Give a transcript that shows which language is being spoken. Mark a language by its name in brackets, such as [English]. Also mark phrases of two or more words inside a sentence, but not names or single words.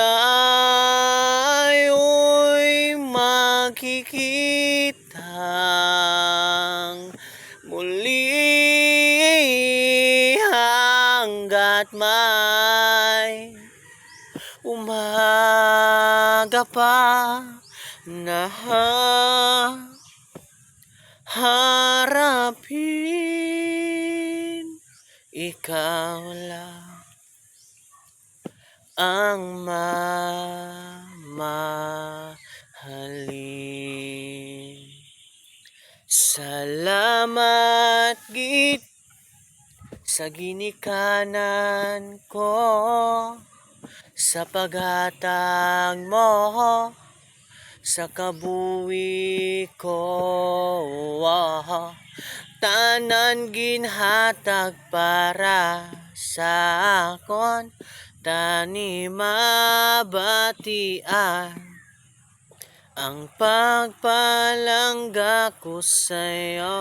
[Filipino] tayo'y magkikitang muli hanggat may umaga pa na harapin. Ikaw lang ang mamahalin. [Hiligaynon] Salamat gid sa ginikanan ko, sa paghatag mo sa kabuhi ko. Tanan ginhatag para sa akon, tani mabatian ang pagpalangga ko sa'yo.